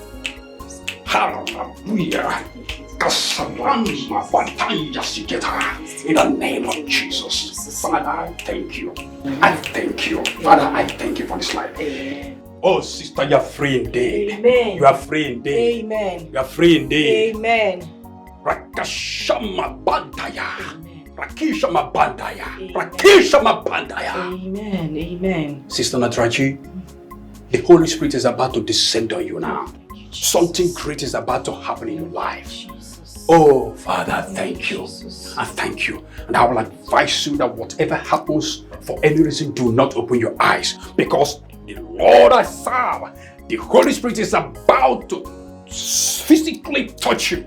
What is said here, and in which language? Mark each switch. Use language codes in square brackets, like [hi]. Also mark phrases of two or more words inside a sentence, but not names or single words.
[en] Hallelujah. In the name of Jesus. Father, I thank you. I thank you. Father, I thank you for this life. Oh, sister, you are free indeed. Amen. You are free indeed. Amen. You are free indeed. Amen. Rakashama Bandaya. Rakishama Bandaya. Rakishama Bandaya. Amen. Amen. Sister Onatarachi, the Holy Spirit is about to descend on you now. Something great is about to happen in your life. Oh, Father, I thank you. I thank you. And I will advise you that whatever happens, for any reason, do not open your eyes. Because The Lord I serve, the Holy Spirit is about to physically touch you.